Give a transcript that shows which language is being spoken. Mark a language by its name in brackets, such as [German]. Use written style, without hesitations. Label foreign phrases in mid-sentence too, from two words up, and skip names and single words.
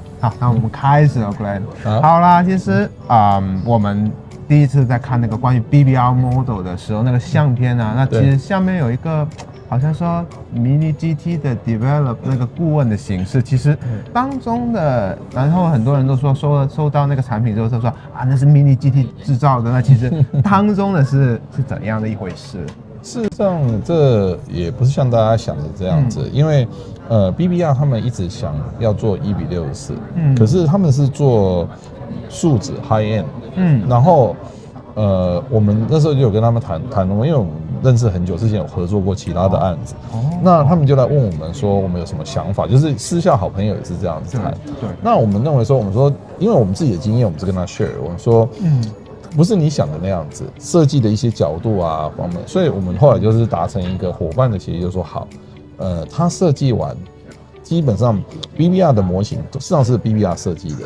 [Chinese] 好，那我們開始了 Glen。好啦，其實我們第一次在看那個關於 BBR model 的時候，那個相片啊，那其實下面有一個。好像說 MiniGT 的 develop 那個顧問的形式，其實當中的，然後很多人都說收到那個產品之後就說啊，那是 MiniGT 製造的，那其實當中的是怎樣的一回事？事實上，這也不是像大家想的這樣子，因為BBR 他們一直想要做1:64，可是他們是做樹脂 [English] high end， [Chinese] 然後我們那時候就有跟他們談，因為我們認識很久，之前有合作過其他的案子，那他們就來問我們說我們有什麼想法，就是私下好朋友也是這樣子談。對，那我們認為說，我們說，因為我們自己的經驗，我們是跟他 share， 我們說，不是你想的那樣子，設計的一些角度啊方面，所以我們後來就是達成一個夥伴的協議，就說好，他設計完，基本上 BBR 的模型實際上是 BBR 設計的。